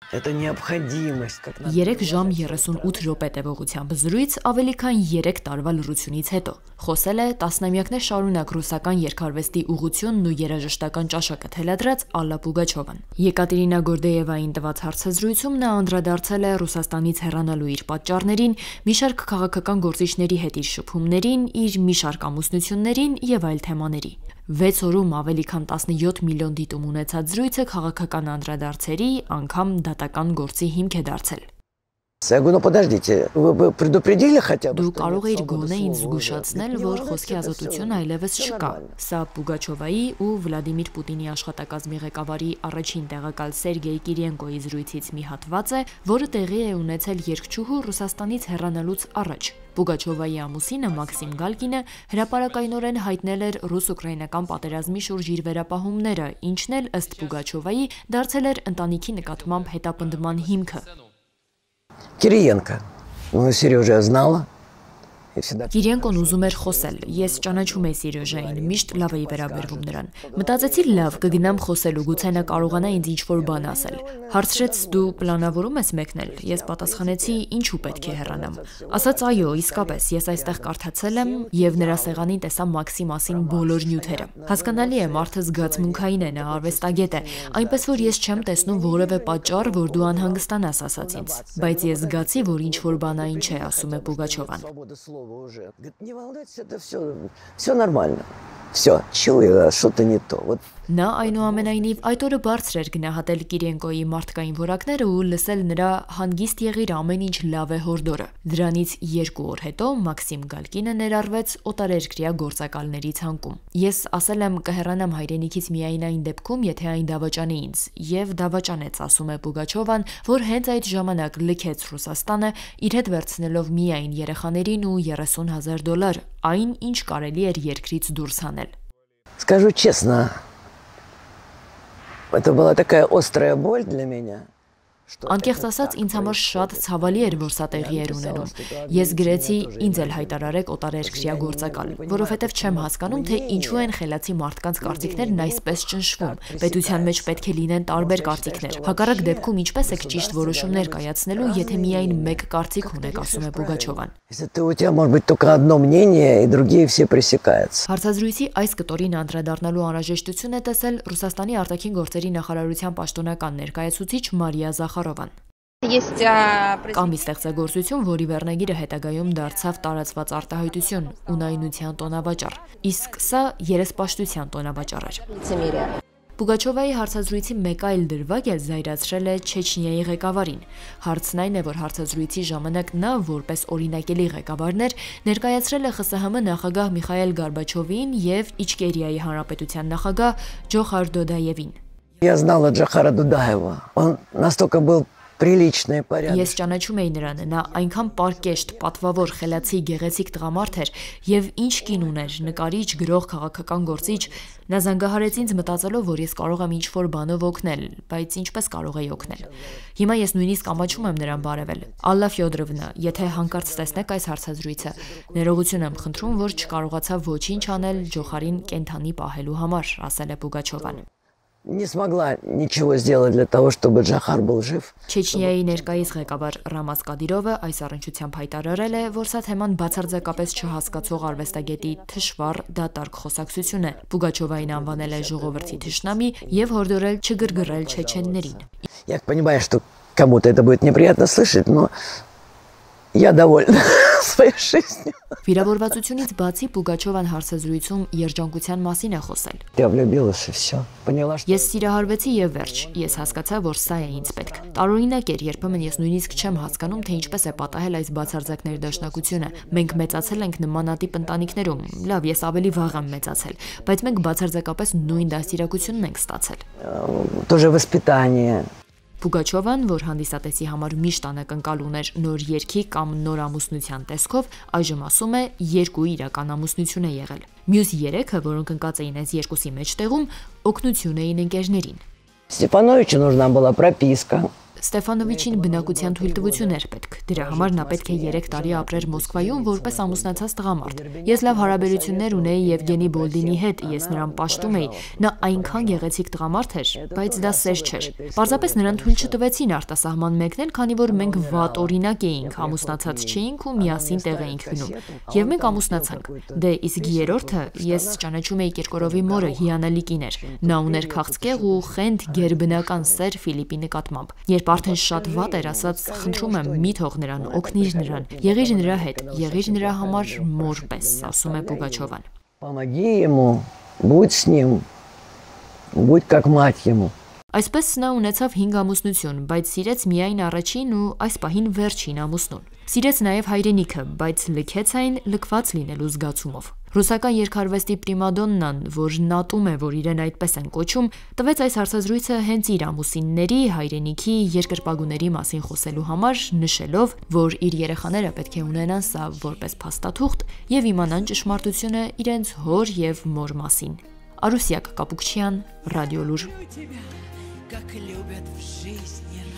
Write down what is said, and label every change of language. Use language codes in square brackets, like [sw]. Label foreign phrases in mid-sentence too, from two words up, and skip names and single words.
[ru] Это необходимость, как надо. [hy] 3 ժամ 38 րոպե տևողությամբ զրույց ավելի քան 3 տարվա լռությունից հետո։ Խոսել է տասնամյակներ շարունակ ռուսական երկարվեստի ուղղությունն ու երաժշտական ճաշակը թելադրած Ալլա Պուգաչովան։ Եկատերինա Գորդեևային տված հարցազրույցում նա անդրադարձել է Ռուսաստանից հեռանալու իր պատճառներին, մի շարք քաղաքական գործիչների հետ իր շփումներին, իր մի շարք ամուսնություններին եւ այլ թեմաների։ 6 օրում ավելի քան 17 միլիոն դիտում ունեցած զրույցը քաղաքական անդրադարձերի, անգամ դատական գործի հիմք է դարձել։ [ru] Я говорю, ну подождите, вы предупредили хотя бы? [hy] Դու կարող էիր գոնե ինձ զգուշացնել, որ խոսքի ազատություն այլևս չկա։ Սա Պուգաչովայի ու Վլադիմիր Պուտինի աշխատակազմի ղեկավարի առաջին տեղակալ Սերգեյ Կիրիենկոյի զրույցից մի հատված է, որը տեղի է ունեցել երգչուհու Ռուսաստանից հեռանալուց առաջ։ Պուգաչովայի ամուսինը Մաքսիմ Գալկինը հրապարակայնորեն հայտնել էր ռուս-ուկրաինական պատերազմի շուրջ իր վերապահումները, ինչն էլ ըստ Պուգաչովայի դարձել էր ընտանիքի նկատմամբ հետապնդման հիմքը։ [ru] Кириенко. Ну, Сережа я знала. [hy] Կիրիենկոն ուզում էր խոսել, ես ճանաչում էի Սերեժային, միշտ լավ էի վերաբերվում նրան։ Մտածեցի լավ, կգնամ խոսելու, գուցե նա կարողանա ինձ ինչ-որ բան ասել։ Հարցրեց դու պլանավորում ես մեկնել։ Ես պատասխանեցի ինչու պետք է հեռանամ։ Ասաց այո, իսկապես, ես այստեղ կարդացել եմ եւ նրա սեղանին տեսա Մաքսի մասին բոլոր նյութերը։ Հասկանալի է, մարդը զգացմունքային է, նա արվեստագետ է, այնպես որ ես չեմ տեսնում որևէ պատճառ, որ դու անհանգստանաս ասած ինձ։ Բայց ես զգացի, որ ինչ-որ բանային չէ, ասում է Պուգաչովան։ [ru] Уже. Говорит, не волнуйтесь, это все нормально. Все, чую, что-то не то. Вот. [hy] Նա այնուամենայնիվ այդ օրը բարձր էր գնահատել Կիրիենկոյի մարդկային որակները ու լսել նրա հանգիստ եղիր ամեն ինչ լավ է հորդորը։ Դրանից 2 օր հետո Մաքսիմ Գալկինը ներառվեց օտարերկրյա գործակալների ցանկում։ Ես ասել եմ կհեռանամ հայրենիքից միայն այն դեպքում, եթե այն դավաճանի ինձ, եւ դավաճանեց, ասում է Պուգաչովան, որ հենց այդ ժամանակ լքեց Ռուսաստանը, իր հետ վերցնելով միայն երեխաներին ու $30,000, այն ինչ կարելի էր երկրից դուրս հանել։ [ru] Скажу честно, это была такая острая боль для меня. [hy] Անկեղծ ասած, ինձ համար շատ ցավալի էր, որ սա տեղի էր ունենում։ Ես գրեցի ինձ էլ հայտարարեք օտարերկրյա գործակալ, որովհետև չեմ հասկանում, թե ինչու են խելացի մարդկանց կարծիքներն այսպես ճնշվում։ Պետության մեջ պետք է լինեն տարբեր կարծիքներ։ Հակառակ դեպքում ինչպես եք ճիշտ որոշումներ կայացնելու, եթե միայն մեկ կարծիք ունեք, ասում է Պուգաչովան։ [ru] Если у тебя может быть только одно мнение, и другие все пресекаются. [hy] Հարցազրույցի այս կտորին անդրադառնալու անհրաժեշտություն է տեսել Ռուսաստանի արտաքին գործերի նախարարության պաշտոնական ներկայացուցիչ Մարիա Զախարովան։ Կամ ստեղծագործություն, որի վերնագիրը հետագայում դարձավ տարածված արտահայտություն, ունայնության տոնավաճառ, իսկ սա երեսպաշտության տոնավաճառ էր։ Պուգաչովայի հարցազրույցի մեկ այլ դրվագ էլ զայրացրել է Չեչնիայի ղեկավարին։ Հարցն այն է, որ հարցազրույցի ժամանակ նա, որպես օրինակելի ղեկավարներ, ներկայացրել է ԽՍՀՄ նախագահ Միխայել Գորբաչովին եւ Իչկերիայի հանրապետության նախագահ Ջոխար Դոդաևին։ [ru] Я знала Джохара Дудаева. Он настолько был приличный, порядочный. [hy] Ես ճանաչում էի նրան, նա այնքան պարկեշտ, պատվավոր, խելացի, գեղեցիկ տղամարդ էր եւ ինչ կին ուներ, նկարիչ, գրող, քաղաքական գործիչ։ Նա զանգահարեց ինձ մտածելով, որ ես կարող եմ ինչ-որ բանով օգնել, բայց ինչպես կարող էի օգնել։ Հիմա ես նույնիսկ ամաչում եմ նրան բարևել։ Ալլա Ֆյոդորովնա, եթե հանկարծ տեսնեք այս հարցազրույցը, ներողություն եմ խնդրում, որ չկարողացա ոչինչ անել Ջոխարին կենթանի պահելու համար, ասել է Պուգաչովան։ [ru] Не смогла ничего сделать для того, чтобы Джохар был жив. [hy] Չեչնիայի ներկայիս ղեկավար Ռամազ Կադիրովը այս առնչությամբ հայտարարել է, որ սա թեման բացարձակապես չհասկացող արվեստագետի թշվառ դատարկ խոսակցություն է։ Պուգաչովային անվանել է ժողովրդի թշնամի եւ հորդորել չգրգռել չեչեններին։ [ru] Я понимаю, что кому-то это будет неприятно слышать, но я довольна своей жизнью. [hy] Վիրավորվածությունից բացի Պուգաչովան հարցազրույցում երջանկության մասին է խոսել։ [ru] Я влюбилась и всё. Поняла, что [hy] Ես սիրահարվեցի եւ վերջ։ Ես հասկացա, որ սա է ինձ պետք։ Տարօրինակ էր, երբեմն ես նույնիսկ չեմ հասկանում, թե ինչպես է պատահել այս բացարձակ ներդաշնակությունը։ Մենք մեծացել ենք նմանատիպ ընտանիքներում։ Լավ, ես ավելի վաղ եմ մեծացել, բայց մենք բացարձակապես նույն դաստիարակությունն ենք ստացել։ [ru] тоже воспитание. [hy] Պուգաչովան, որ հանդիսատեսի համար միշտ անակնկալ ուներ նոր երգի կամ նոր ամուսնության տեսքով, այժմ ասում է 2 իրական ամուսնություն է եղել։ Մյուս 3-ը, որոնք ընկած էին այս երկուսի մեջտեղում, օգնություն էին ընկերներին։ [ru] Степановичу нужна была прописка. [hy] Ստեֆանովիչին բնակության թույլտվություն էր պետք։ Դրա համար նա պետք է 3 տարի ապրեր Մոսկվայում որպես ամուսնացած տղամարդ։ Ես լավ հարաբերություններ ունեի Եվգենի Բոլդինի հետ, ես նրան պաշտում էի։ Նա այնքան գեղեցիկ տղամարդ էր, բայց դա սեր չէր։ Պարզապես նրան թույլ չտվեցին արտասահման մեկնել, քանի որ մենք վատ օրինակ էինք, ամուսնացած չէինք ու միասին տեղ էինք գնում։ Եվ մենք ամուսնացանք։ Դե իսկ երրորդը ես ճանաչում էի Կիրկորովի մորը, հիանալի կին էր։ Նա ուներ քաղցկեղ ու խենթ գերբնական սեր Ֆիլիպի նկատմամբ։ Երբ արդեն շատ ват էր, ասաց, խնդրում եմ, մի թող նրան, օգնիր նրան, եղիր նրա հետ, եղիր նրա համար մոր պես, ասում է Պուգաչովան։ [ru] Помоги ему, будь с ним, будь как мать ему. [hy] Այսպես նա ունեցավ 5 ամուսնություն, բայց սիրեց միայն առաջին ու այս պահին վերջին ամուսնուն։ Սիրեց նաև հայրենիքը, բայց լքեց այն լքված լինելու զգացումով։ Ռուսական երկարվեստի պրիմադոննան, որ նատում է, որ իրեն այդպես են կոչում, տվեց այս հարցազրույցը հենց իր ամուսինների, հայրենիքի, երկրպագուների մասին խոսելու համար, նշելով, որ իր երեխաները պետք է ունենան սա որպես փաստաթուղթ եւ իմանան ճշմարտությունը իրենց հոր եւ մոր մասին։ Արուսյակ Կապուկչյան, Ռադիոլուր։ [ru] Как любят в жизни.